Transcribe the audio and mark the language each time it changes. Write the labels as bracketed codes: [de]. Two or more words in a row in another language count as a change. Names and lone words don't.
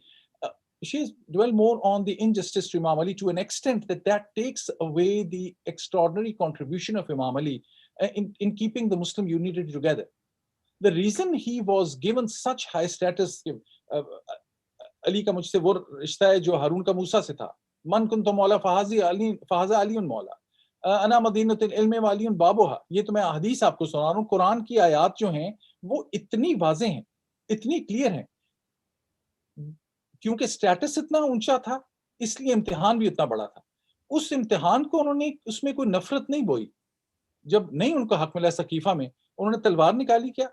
[en] She's dwell more on the injustice to Imam Ali to an extent that takes away the extraordinary contribution of Imam Ali in keeping the Muslim unity together. The reason he was given such high status, [hi] अली का मुझसे वो रिश्ता है जो हारून का मूसा से था, [ar] من كنت مولاه فهذا علي مولاه، أنا مدينة العلم وعلي بابها. [hi] ये तो मैं हदीस आपको सुना रहा हूँ. कुरान की आयत जो हैं वो इतनी वाज़ेह हैं, इतनी क्लियर हैं, क्योंकि स्टेटस इतना ऊंचा था इसलिए इम्तिहान भी इतना बड़ा था. उस इम्तिहान को उन्होंने, उसमें कोई नफरत नहीं बोई. जब नहीं उनको हक मिला सकीफा में, उन्होंने तलवार निकाली क्या?